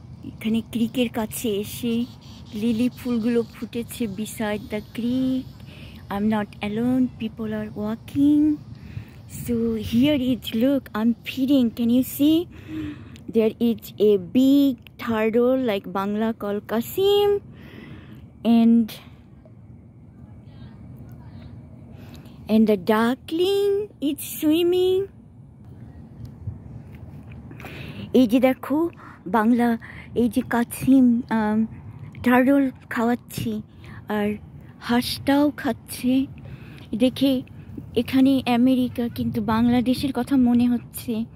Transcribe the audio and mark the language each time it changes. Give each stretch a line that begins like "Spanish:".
Bangla: এখানে ক্রিকের কাছে এসে লিলি ফুলগুলো ফুটেছে
English: beside the creek. I'm not alone. People are walking. So here is, look, I'm feeding. Can you see? There is a big turtle like Bangla called Kasim. And the duckling is swimming.
Bangla: এই যে দেখো বাংলা এই যে কাছিম turtle খাওয়াচ্ছি আর হাঁসটাও খাচ্ছে দেখে এখানে America কিন্তু বাংলাদেশের কথা মনে হচ্ছে